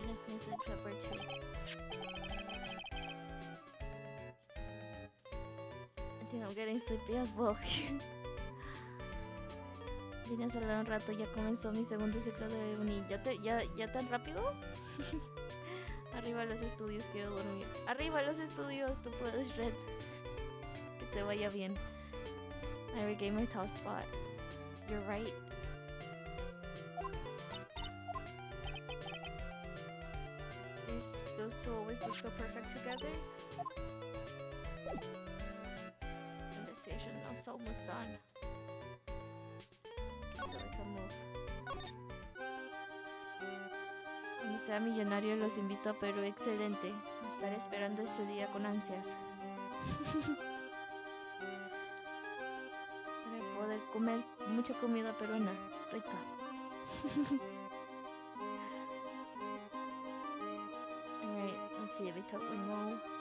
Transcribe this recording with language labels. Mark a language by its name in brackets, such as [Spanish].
[English] salt and pepper too. I think I'm getting sleepy as well. [Spanish] Vine a salir un rato, ya comenzó mi segundo ciclo de uni. ¿Ya tan rápido? Arriba los estudios, quiero dormir. Arriba los estudios, tú puedes, Red. Que te vaya bien. [English] I regained my top spot. You're right. Those two always look so perfect together. Investigation is almost done. So we can move. [Spanish] Cuando sea millonario los invito a Perú, excelente. Estaré esperando ese día con ansias. Para poder comer mucha comida peruana, rica. [English] Alright, let's see if we talk with Mo.